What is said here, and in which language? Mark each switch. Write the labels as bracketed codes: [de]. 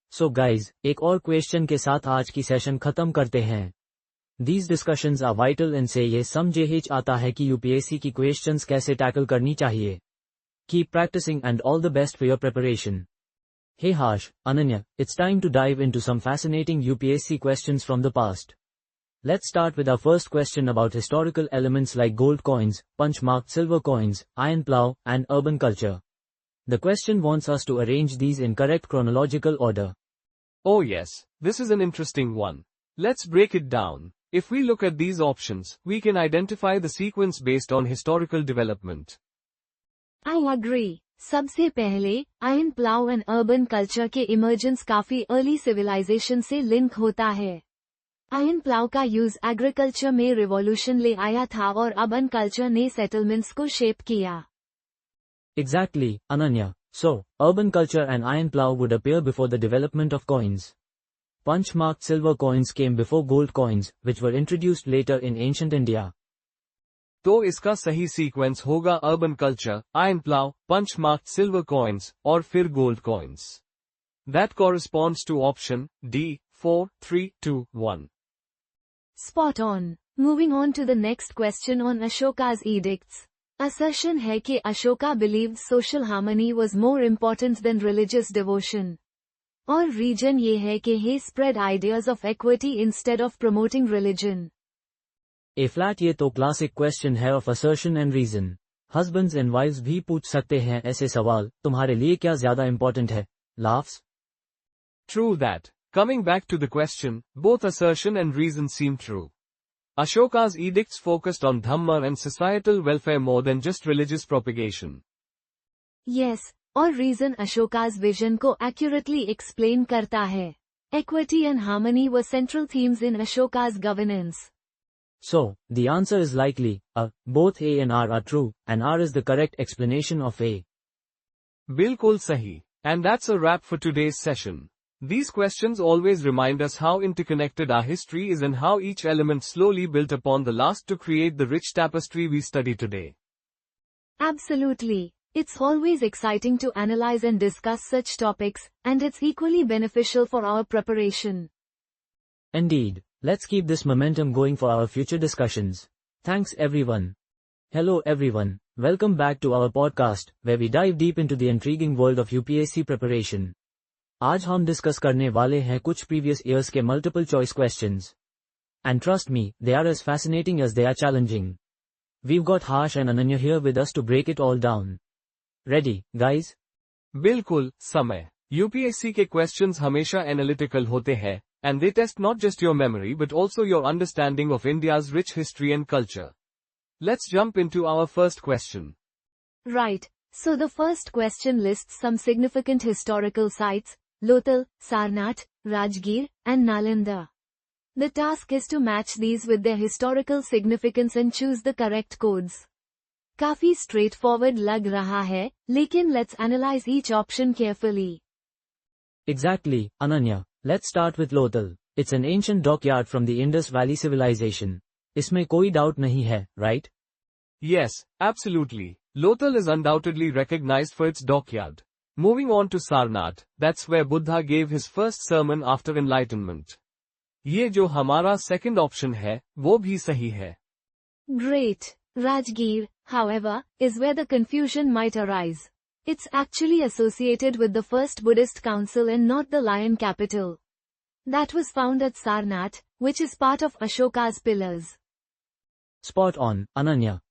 [hi] So guys, एक और question के साथ आज की सेशन खत्म करते हैं. [en] These discussions are vital [hi] इनसे ये समझ आता है कि यूपीएससी की क्वेश्चंस कैसे टैकल करनी चाहिए. [en] Keep practicing and all the best for your preparation. Hey Harsh, Ananya, it's time to dive into some fascinating UPSC questions from the past. Let's start with our first question about historical elements like gold coins, punch-marked silver coins, iron plow, and urban culture. The question wants us to arrange these in correct chronological order. Oh yes, this is an interesting one. Let's break it down. If we look at these options, we can identify the sequence based on historical development. I agree. [hi] सबसे पहले iron plough and urban culture के emergence काफी early civilisation से link होता है. Iron plough का use agriculture में revolution ले आया था और अर्बन कल्चर ने सेटलमेंट्स को शेप किया. [en] Exactly, Ananya. So, urban culture and iron plow would appear before the development of coins. Punch-marked silver coins came before gold coins, which were introduced later in ancient India. [hi] तो इसका सही sequence होगा urban culture, iron plough, पंच marked silver coins और फिर gold coins. [en] That corresponds to option D, 4, 3, 2, 1. Spot on. Moving on to the next question on Ashoka's edicts. Assertion [hi] है कि [en] Ashoka believed social harmony was more important than religious devotion. [hi] और reason ये है कि [en] he spread ideas of equity instead of promoting religion. [hi] A flat ये तो classic question है of assertion and reason. Husbands and wives भी पूछ सकते हैं ऐसे सवाल. तुम्हारे लिए क्या ज्यादा इंपॉर्टेंट है? [en] Laughs. True that. Coming back to the question, both assertion and reason seem true. Ashoka's edicts focused on dhamma and societal welfare more than just religious propagation. [hi] Yes, और रीजन [en] Ashoka's vision [hi] को [en] accurately explain [hi] करता है. [en] Equity and harmony were central themes in Ashoka's governance. So, the answer is likely, both A and R are true, and R is the correct explanation of A. [hi] बिल्कुल सही. [en] And that's a wrap for today's session. These questions always remind us how interconnected our history is and how each element slowly built upon the last to create the rich tapestry we study today. Absolutely. It's always exciting to analyze and discuss such topics, and it's equally beneficial for our preparation. Indeed. Let's keep this momentum going for our future discussions. Thanks everyone. Hello everyone. Welcome back to our podcast, where we dive deep into the intriguing world of UPSC preparation. [hi] आज हम discuss करने वाले हैं कुछ [en] previous years [hi] के [en] multiple choice questions. And trust me, they are as fascinating as they are challenging. We've got Harsh and Ananya here with us to break it all down. Ready, guys? [hi] बिल्कुल, समय. [en] UPSC के questions हमेशा analytical [hi] होते हैं, [en] and they test not just your memory but also your understanding of India's rich history and culture. Let's jump into our first question. Right. So the first question lists some significant historical sites: Lothal, Sarnath, Rajgir, and Nalanda. The task is to match these with their historical significance and choose the correct codes. काफी straightforward [hi] लग रहा है, लेकिन [en] let's analyze each option carefully. Exactly, Ananya. Let's start with Lothal. It's an ancient dockyard from the Indus Valley civilization. [hi] इसमें कोई doubt नहीं है, right? [en] Yes, absolutely. Lothal is undoubtedly recognized for its dockyard. Moving on to Sarnath, that's where Buddha gave his first sermon after enlightenment. [hi] ये जो हमारा second option है, वो भी सही है. [en] Great. Rajgir, however, is where the confusion might arise. It's actually associated with the first Buddhist council and not the lion capital. That was found at Sarnath, which is part of Ashoka's pillars. Spot on, Ananya.